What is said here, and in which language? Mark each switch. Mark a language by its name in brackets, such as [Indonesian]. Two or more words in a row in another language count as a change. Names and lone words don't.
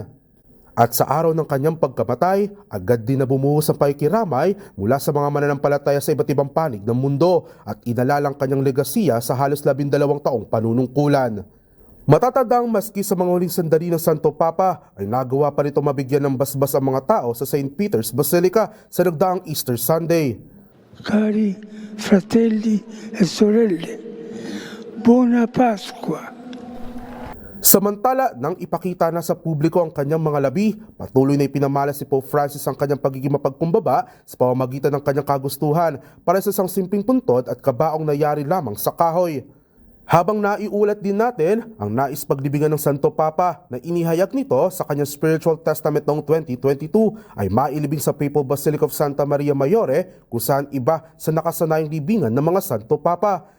[Filipino] At sa araw ng kanyang pagkamatay, agad din na bumuhos ang pakikiramay mula sa mga mananampalataya sa iba't ibang panig ng mundo at inalalang kanyang legasiya sa halos 12 taong panunungkulan. Matatandang maski sa mga huling sandali ng Santo Papa ay nagawa pa rito mabigyan ng basbas ang mga tao sa St. Peter's Basilica sa nagdaang Easter Sunday. [Italian] Cari fratelli e sorelle, buona Pasqua! [Filipino] Samantala, nang ipakita na sa publiko ang kanyang mga labi, patuloy na ipinamalas si Pope Francis ang kanyang pagiging mapagkumbaba sa pamamagitan ng kanyang kagustuhan para sa isang simpleng puntod at kabaong nayari lamang sa kahoy. Habang naiulat din natin ang nais paglibingan ng Santo Papa na inihayag nito sa kanyang Spiritual Testament noong 2022 ay mailibing sa Papal Basilica of Santa Maria Maggiore kung saan iba sa nakasanayang libingan ng mga Santo Papa.